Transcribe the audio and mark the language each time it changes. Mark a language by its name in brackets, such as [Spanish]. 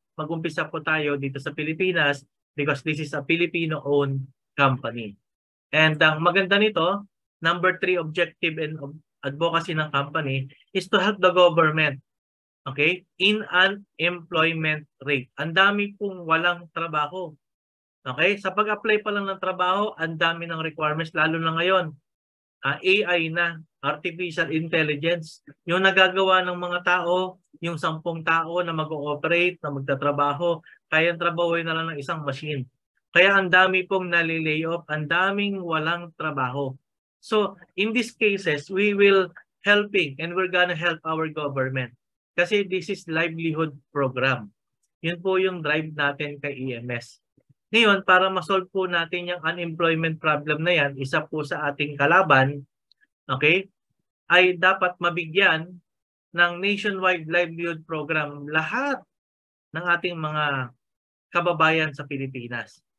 [Filipino] Mag-umpisa po tayo dito sa Pilipinas [English] because this is a Filipino-owned company. And [Filipino] ang maganda nito, [English] number 3 objective and advocacy [Filipino] ng [English] company is to help the government, okay, in unemployment rate. [Filipino] Ang dami pong walang trabaho. Okay, sa pag-apply pa lang ng trabaho, ang dami ng requirements, lalo na ngayon. AI na, [English] artificial intelligence, [Filipino] yung nagagawa ng mga tao, yung 10 tao na mag-ooperate, na magtatrabaho, kaya trabahoy na lang ng isang machine. Kaya ang dami pong nali-layoff, ang daming walang trabaho. [English] So, in these cases, we will helping and we're gonna help our government. [Filipino] Kasi [English] this is livelihood program. [Filipino] Yun po yung drive natin kay EMS. Ngayon, para ma-solve po natin yung [English] unemployment problem [Filipino] na yan, isa po sa ating kalaban, okay, ay dapat mabigyan ng [English] nationwide livelihood program [Filipino] lahat ng ating mga kababayan sa Pilipinas.